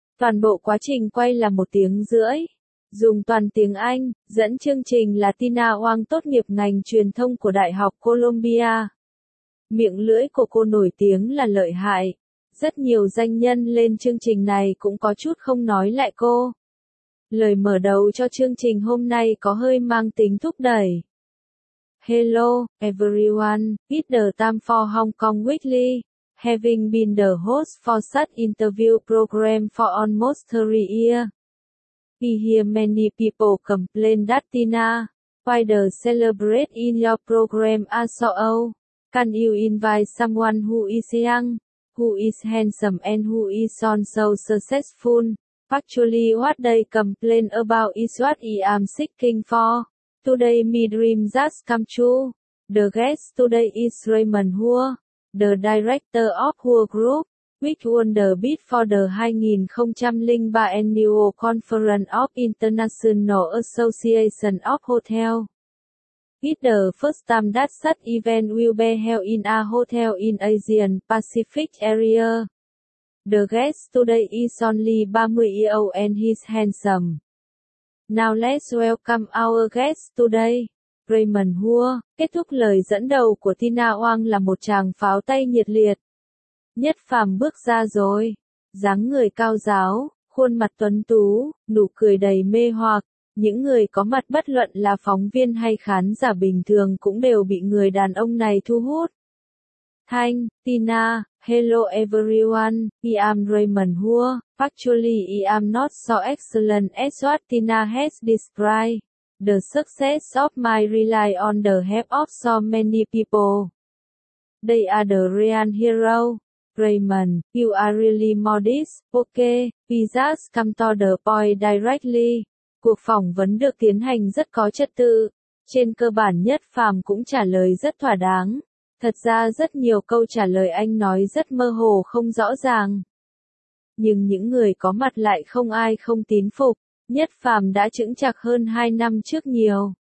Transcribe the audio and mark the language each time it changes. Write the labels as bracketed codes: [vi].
[vi] Toàn bộ quá trình quay là một tiếng rưỡi. Dùng toàn tiếng Anh, dẫn chương trình là Tina Wang tốt nghiệp ngành truyền thông của Đại học Columbia. Miệng lưỡi của cô nổi tiếng là lợi hại. Rất nhiều danh nhân lên chương trình này cũng có chút không nói lại cô. Lời mở đầu cho chương trình hôm nay có hơi mang tính thúc đẩy. [en] Hello, everyone, it's the time for Hong Kong Weekly. Having been the host for such interview program for almost 30 years. We hear many people complain that Tina, why the celebrate in your program are so old? Can you invite someone who is young, who is handsome and who is also successful? Actually what they complain about is what I am seeking for. Today my dream just come true. The guest today is Raymond Hua, the director of Hua Group, which won the bid for the 2003 annual conference of International Association of Hotel. It's the first time that such event will be held in a hotel in Asian Pacific area. The guest today is only 30 years old and he's handsome. Now let's welcome our guest today, Raymond Hua. [vi] Kết thúc lời dẫn đầu của Tina Wang là một tràng pháo tay nhiệt liệt. Nhất Phàm bước ra rồi. Dáng người cao ráo, khuôn mặt tuấn tú, nụ cười đầy mê hoặc. Những người có mặt bất luận là phóng viên hay khán giả bình thường cũng đều bị người đàn ông này thu hút. [en] Thanh, Tina, hello everyone, I am Raymond Hua. Actually I am not so excellent as what Tina has described. The success of my rely on the help of so many people. They are the real hero. Raymond, you are really modest, okay, we just come to the point directly. [vi] Cuộc phỏng vấn được tiến hành rất có trật tự. Trên cơ bản Nhất Phàm cũng trả lời rất thỏa đáng. Thật ra rất nhiều câu trả lời anh nói rất mơ hồ không rõ ràng. Nhưng những người có mặt lại không ai không tín phục. Nhất Phàm đã chững chạc hơn 2 năm trước nhiều.